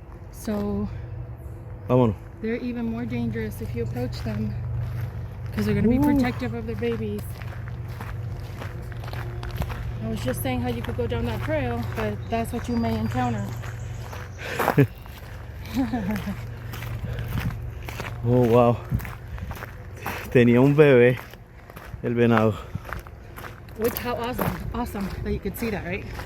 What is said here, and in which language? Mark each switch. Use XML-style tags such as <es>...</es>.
<en>So</en> <es>vámonos.</es> <en>they're even more dangerous if you approach them because they're going to be protective of their babies. I was just saying how you could go down that trail, but that's what you may encounter. Oh, wow.</en> <es>Tenía un bebé, el venado.</es> <en>Which how awesome that you could see that, right?</en>